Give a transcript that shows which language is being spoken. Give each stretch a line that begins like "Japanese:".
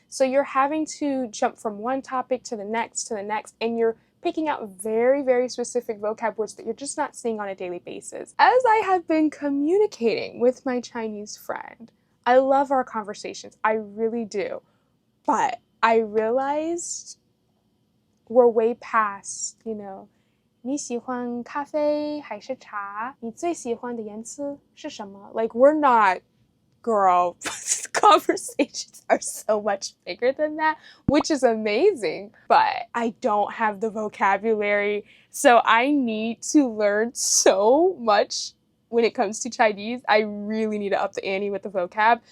English: So you're having to jump from one topic to the next, and you're picking out very, very specific vocab words that you're just not seeing on a daily basis. As I have been communicating with my Chinese friend, I love our conversations, I really do, but I realized we're way past, you know,
Chinese: 你喜欢咖啡还是茶？你最喜欢的颜色是什么？
English: Like, we're not, girl, conversations are so much bigger than that, which is amazing, but I don't have the vocabulary, so I need to learn so much. When it comes to Chinese, I really need to up the ante with the vocab.